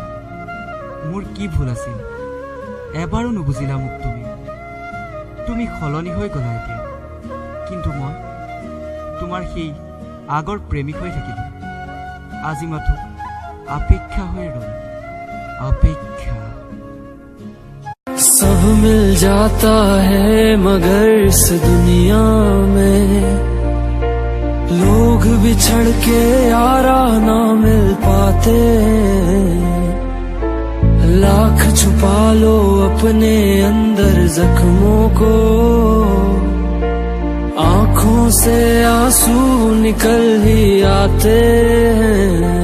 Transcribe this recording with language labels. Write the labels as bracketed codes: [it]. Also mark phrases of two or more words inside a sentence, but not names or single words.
[as] মোৰ কি ভুল আছিল এবাৰো নুবুজিলা মোক তুমি। তুমি সলনি হৈ গ'লা এতিয়া, কিন্তু মই তোমাৰ সেই আগৰ প্ৰেমিক হৈ থাকিলোঁ। আজি মাথো অপেক্ষা হৈ ৰ'ল, অপেক্ষা। [hi] सब मिल जाता है मगर इस दुनिया में लोग बिछड़ के यारा ना मिल पाते। लाख छुपा लो अपने अंदर जख्मों को, आंखों से आंसू निकल ही आते हैं।